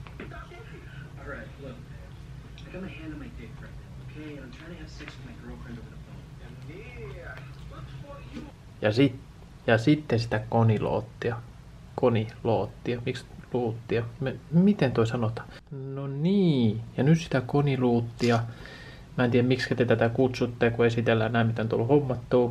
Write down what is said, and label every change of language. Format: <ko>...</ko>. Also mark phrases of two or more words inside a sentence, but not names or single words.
<en>Alright, look. I got my hand on my dick right now, okay? And I'm trying to have sex with my girlfriend over the phone.</en> <fi>Ja sitten sitä koniloottia. Miksi luuttia? Miten toi sanotaan? No niin. Ja nyt sitä koniluuttia. Mä en tiedä miksi te tätä kutsutte, kun esitellään näin mitä on tullut hommattua.</fi>